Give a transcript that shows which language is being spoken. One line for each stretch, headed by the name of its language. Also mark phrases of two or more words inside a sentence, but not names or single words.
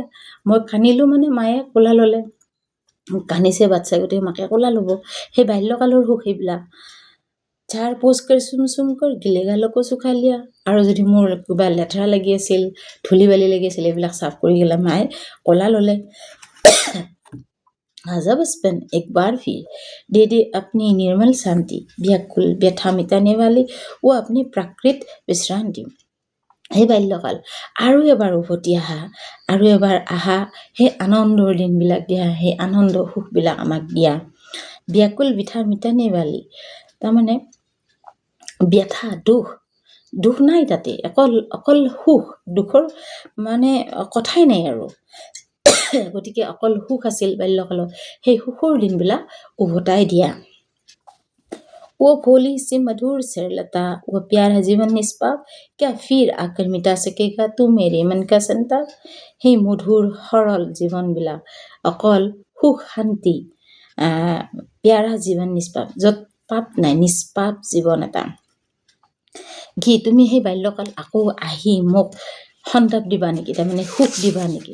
Assamese: মই কান্দিলোঁ মায়ে কোলা ল'লে। কান্দিছে বাচ্ছাই, গোটেই মাকে কোলা ল'ব। সেই বাল্যকালৰ সুখ সেইবিলাক।
Hindi: झाड़ पोंछ कर चूम चूम कर गीले गाल को सुखा लिया।
Assamese: আৰু যদি মোৰ কিবা লেতেৰা লাগি আছিল, ধূলি বালি লাগি আছিল, এইবিলাক চাফ কৰি গ'লে মায়ে কোলা ল'লে।
Hindi: आजा बचपन एक बार फिर दे दे अपनी निर्मल शांति, व्याकुल व्यथा मिटाने वाली वो अपनी प्राकृत विश्रांति।
Assamese: সেই বাল্যকাল আৰু এবাৰ উভতি আহা, আৰু এবাৰ আহা, সেই আনন্দৰ দিনবিলাক দিয়া, সেই আনন্দ সুখবিলাক আমাক দিয়া।
Hindi: व्याकुल व्यथा मिटाने वाली,
Assamese: তাৰমানে ব্যথা দুখ নাই তাতে, অকল সুখ, দুখৰ কথাই নাই আৰু। গতিকে অকল সুখ আছিল বাল্যকালত, সেই সুখৰ দিনবিলাক উভতাই দিয়া।
Hindi: वो भोली सी मधुर सरलता, वो प्यारा जीवन निष्पाप, क्या फिर आकर मिटा सकेगा तू मेरे मन का संताप।
Assamese: সেই মধুৰ সৰল জীৱনবিলাক, অকল সুখ শান্তি,
Hindi: प्यारा जीवन निष्पाप,
Assamese: য'ত পাপ নাই, নিষ্পাপ জীৱন এটা। তুমি সেই বাল্যকাল আকৌ আহি মোক সন্তাপ দিবা নেকি, তাৰমানে সুখ দিবা নেকি?